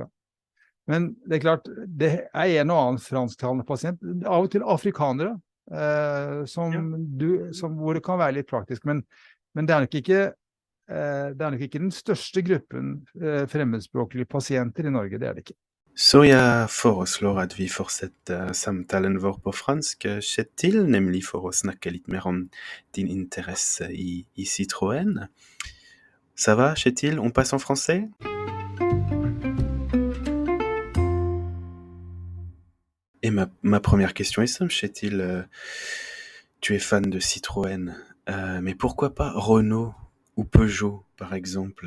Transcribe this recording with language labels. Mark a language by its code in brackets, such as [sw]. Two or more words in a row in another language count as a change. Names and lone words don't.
[no] Men det er klart, det er en og annen fransktalende pasient, av og til afrikanere, hvor det kan være litt praktisk, men det er nok ikke den største gruppen fremmedspråklige pasienter i Norge, det er det ikke. Så jeg foreslår at vi fortsetter samtalen vår på fransk, Kjetil, nemlig for å snakke litt mer om din interesse i Citroën. [fr] Ça va, Kjetil? On passe en français? Et ma première question est simple, Kjetil. Tu es fan de Citroën, mais pourquoi pas Renault ou Peugeot, par exemple?